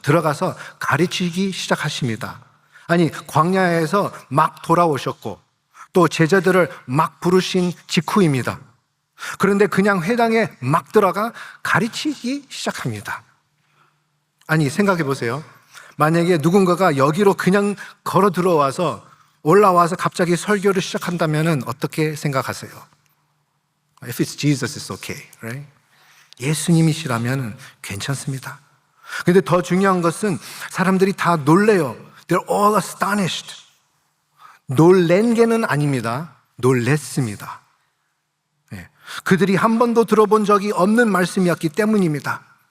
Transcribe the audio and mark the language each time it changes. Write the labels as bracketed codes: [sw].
[ko] 들어가서 가르치기 시작하십니다. 아니, 광야에서 막 돌아오셨고 또 제자들을 막 부르신 직후입니다. 그런데 그냥 회당에 막 들어가 가르치기 시작합니다. 아니, 생각해 보세요. 만약에 누군가가 여기로 그냥 걸어 들어와서 올라와서 갑자기 설교를 시작한다면 어떻게 생각하세요? [en] If it's Jesus, it's okay, right? [ko] 예수님이시라면 괜찮습니다. 그런데 더 중요한 것은 사람들이 다 놀래요. [en] They're all astonished. [ko] 놀란 게는 아닙니다. 놀랬습니다. 네. 그들이 한 번도 들어본 적이 없는 말씀이었기 때문입니다.